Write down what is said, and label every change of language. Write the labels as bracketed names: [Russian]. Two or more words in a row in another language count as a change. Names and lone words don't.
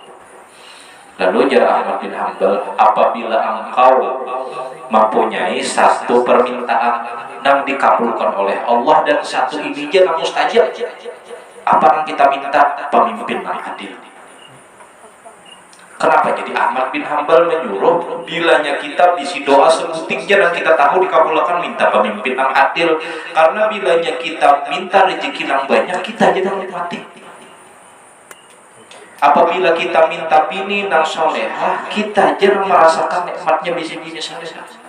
[Indonesian] Lalu jara Ahmad bin Hanbal, apabila engkau mempunyai satu permintaan yang dikabulkan oleh Allah dan satu ini yang mustajab, apa yang kita minta? Pemimpin yang adil. Kenapa? [Banjar] Jadi Ahmad bin Hanbal menyuruh bilanya kita bisi doa sebutingnya dan kita tahu dikabulkan, minta pemimpin yang adil. [Indonesian] Karena bilanya kita minta rezeki yang banyak, kita aja yang nikmati. Apabila kita minta bini yang solehah, kita aja yang merasakan nikmatnya bisi-bini solehah.